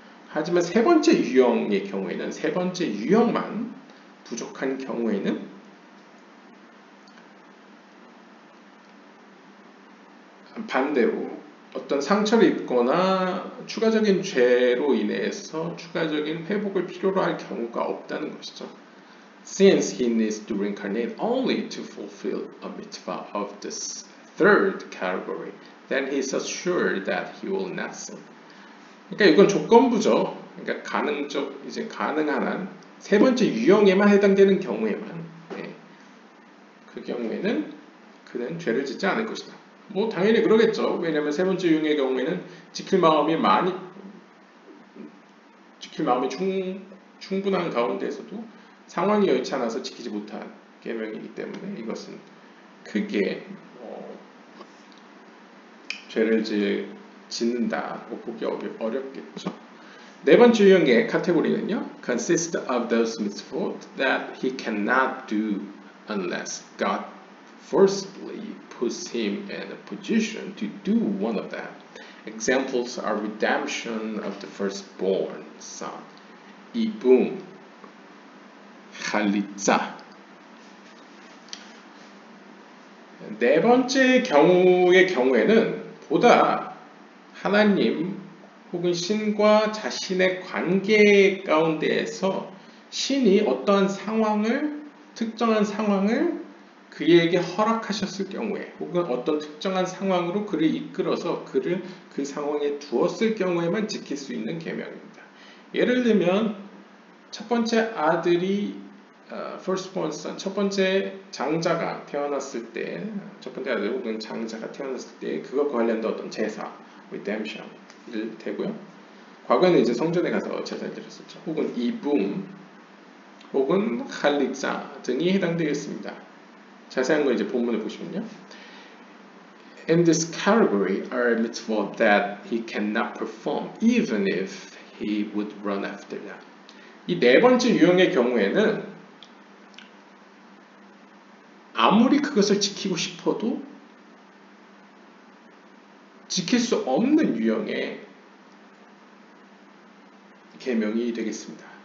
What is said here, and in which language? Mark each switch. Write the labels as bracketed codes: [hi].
[ko] 하지만 세 번째 유형의 경우에는 세 번째 유형만 부족한 경우에는 반대로 어떤 상처를 입거나 추가적인 죄로 인해서 추가적인 회복을 필요로 할 경우가 없다는 것이죠. [en] Since he needs to reincarnate only to fulfill a mitzvah of this third category, then he is assured that he will not sin. [ko] 그러니까 이건 조건부죠. 그러니까 가능적 이제 가능한 한 세 번째 유형에만 해당되는 경우에만 그 경우에는 그는 죄를 짓지 않을 것이다. 뭐 당연히 그러겠죠. 왜냐하면 세 번째 유형의 경우에는 지킬 마음이 충분한 가운데에서도 상황이 여의치 않아서 지키지 못한 계명이기 때문에 이것은 크게 죄를 짓는다고 보기 어렵겠죠. 네 번째 유형의 카테고리는요, [en] consist of those mitzvot that he cannot do unless God forcibly puts him in a position to do one of them. Examples are redemption of the firstborn son, 이붐, 할리자. [ko] 네 번째 경우에는 보다 하나님 혹은 신과 자신의 관계 가운데에서 신이 어떠한 특정한 상황을 그에게 허락하셨을 경우에 혹은 어떤 특정한 상황으로 그를 이끌어서 그를 그 상황에 두었을 경우에만 지킬 수 있는 계명입니다. 예를 들면 첫 번째 아들이 [en] firstborn son, [ko] 첫 번째 장자가 태어났을 때, 첫 번째 아들 혹은 장자가 태어났을 때 그것과 관련된 어떤 제사, redemption 일 되고요. 과거에는 이제 성전에 가서 제사를 드렸었죠. 혹은 이붐, 혹은 할릭자 등이 해당되겠습니다. 자세한 거 이제 본문을 보시면요. [en] In this category are mitzvot that he cannot perform, even if he would run after them. [ko] 이 네 번째 유형의 경우에는 아무리 그것을 지키고 싶어도 지킬 수 없는 유형의 계명이 되겠습니다.